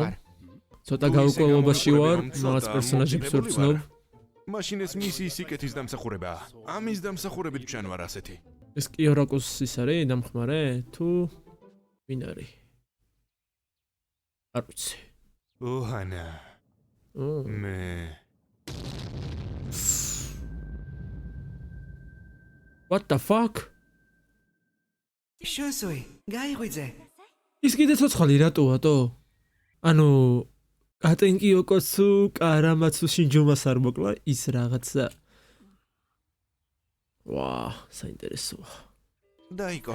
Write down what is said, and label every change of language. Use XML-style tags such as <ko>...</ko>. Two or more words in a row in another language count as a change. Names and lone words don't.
<ka>ცოტა გაურკვევლობაში ვარ, რაღაც პერსონაჟებს ვცნობ. მაშინ ეს მისიის სიკეთის დამსახურებაა. ამის დამსახურებით ჩვენ ვარ ასეთი. ეს კიორაკუს არის დამხმარე თუ ვინ არის? არ ვიცი. ოჰანა. მე</ka> <en>What the fuck?</en> <ka>შოსოი, გაიღვიძე. ის კიდე ცოცხალი რატოა? ანუ კატენკიოკოსუ კარამაცუ შინჯომას არ მოკლა ის რაღაცა. ვა, საინტერესოა. დაიკო.</ka>